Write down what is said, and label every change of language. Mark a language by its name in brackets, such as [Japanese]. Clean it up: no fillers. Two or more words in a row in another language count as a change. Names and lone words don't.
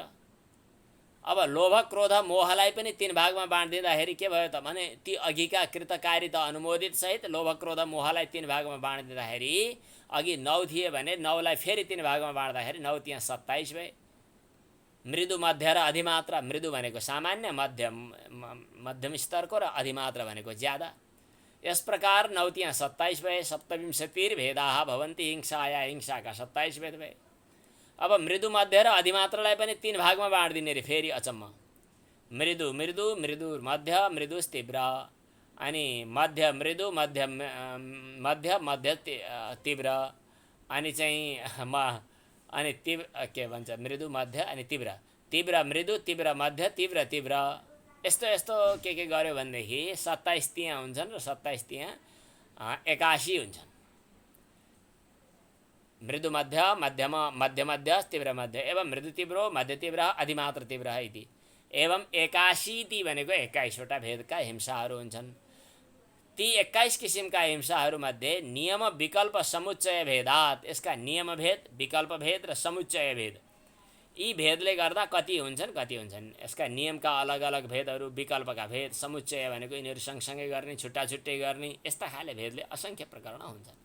[Nepali] अब लोभ क्रोध मोहलाई पनि 3 भागमा बाँडिदिँदाखेरि के भयो त भने ती अघिका कृतकारिता अनुमोदित सहित लोभ क्रोध मोहलाई 3 भागमा बाँडिदिँदाखेरि अघि 9 थिए भने 9लाई फेरि 3 भागमा बाँड्दाखेरि 9 त्यहाँ 27 भए। मृदु मध्य र अधिमात्र, मृदु भनेको सामान्य, मध्यम स्तरको र अधिमात्र भनेको ज्यादा। यस प्रकार 9 त्यहाँ 27 भए। [Sanskrit] सप्तविंशतिर्भेदाः भवन्ति हिंसाया, [Nepali] हिंसाका 27 भेद भए। अब मृदु मध्य र अधिमात्रलाई पनि 3 भागमा बाँडिदिने रे फेरि अचम्म। मृदु मृदु, मृदु मध्य, मृदु तीव्र, अनि मध्य मृदु, मध्य मध्य, मध्य तीव्र, अनि चाहिँ अनि तीव्र के भन्छ मृदु मध्य अनि तीव्र, तीव्र मृदु, तीव्र मध्य, तीव्र तीव्र, यस्तो यस्तो के गर्यो भनेदेखि 27 त्यहाँ हुन्छन् र 27 त्यहाँ 81 हुन्छन्। [Sanskrit] मृदु मध्य, मध्यम मध्य मध्य, तीव्र मध्य एवं मृदु तीव्रो मध्य तीव्र अधिमात्र तीव्र इति एवं [Nepali] 81 ती भनेको 21वटा भेदका हिंसाहरू हुन्छन्। ती 21 किसिमका हिंसाहरूमध्ये [Sanskrit] नियम विकल्प समुच्चय भेदात, [Nepali] यसका नियम भेद, विकल्प भेद र समुच्चय भेद, यी भेदले गर्दा कति हुन्छन्। यसका नियमका अलग अलग भेदहरू, विकल्पका भेद, समुच्चय भनेको यिनीहरू सँगसँगै गर्ने, छुट्टा छुट्टै गर्ने, यस्ता खाले भेदले असङ्ख्य प्रकरण हुन्छन्।